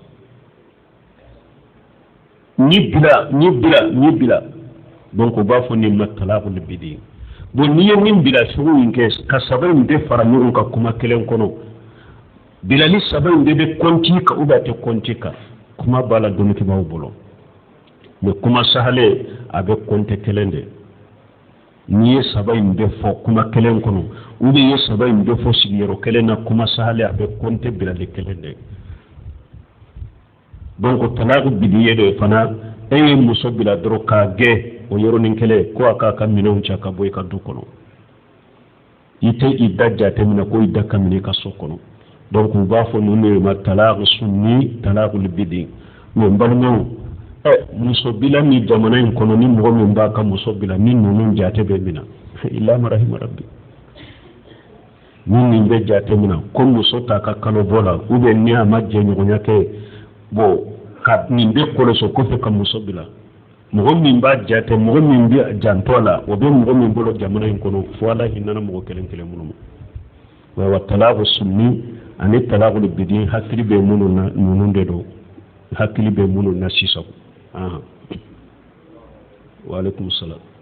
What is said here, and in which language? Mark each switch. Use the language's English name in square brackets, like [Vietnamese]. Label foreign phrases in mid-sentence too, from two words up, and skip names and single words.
[Bambara] 3 ɲi bila donc u b'a fɔ nin ma [Arabic] طلاق البدعة [Bambara] bon n'i ye min bila sugu in kɛ ka 3 in bɛɛ fara ɲɔgɔn kan kuma kelen kɔnɔ bilali 3 in bɛɛ bɛ compter kan [French] ou bien [Bambara] a tɛ compter kan kuma b'a la dɔɔnikɛlaw bolo mais kuma sahalen a bɛ compter kelen de n'i ye 3 in bɛɛ fɔ kuma kelen kɔnɔ [French] ou bien [Bambara] i ye 3 in bɛɛ fɔ sigiyɔrɔ kelen na kuma sahalen a bɛ compter bilali kelen de donc [Arabic] طلاق البدعة [Bambara] de fana e ye muso bila dɔrɔn k'a gɛn o yɔrɔnin kelen ko a k'a ka minɛnw cɛ ka bɔ i ka du kɔnɔ i tɛ idda jateminɛ ko idda ka minɛ i ka so kɔnɔ donc u b'a fɔ ninnu de ma [Arabic] طلاق السنة طلاق البدعة [Bambara] mais n balimaw muso bila min jamana in kɔnɔ ni mɔgɔ min b'a ka muso bila ni ninnu jate bɛ min na [Arabic] إلا ما رحم ربي [Bambara] ni nin bɛ jate min na ko muso t'a ka kalobɔ la [French] ou bien [Bambara] ni a ma jɛɲɔgɔnya kɛ bon ka nin bɛ kɔlɔsi kɔfɛ ka muso bila mɔgɔ min b'a jate mɔgɔ min bɛ jantɔ la o bɛ mɔgɔ min bolo jamana in kɔnɔ fo ala hinɛ mɔgɔ kelen kelen minnu ma wa [Arabic] طلاق السنة [Bambara] ani [Arabic] طلاق البدعة [Bambara] hakili bɛ minnu na ninnu de don hakili bɛ minnu na sisan [Arabic] وعليكم السلام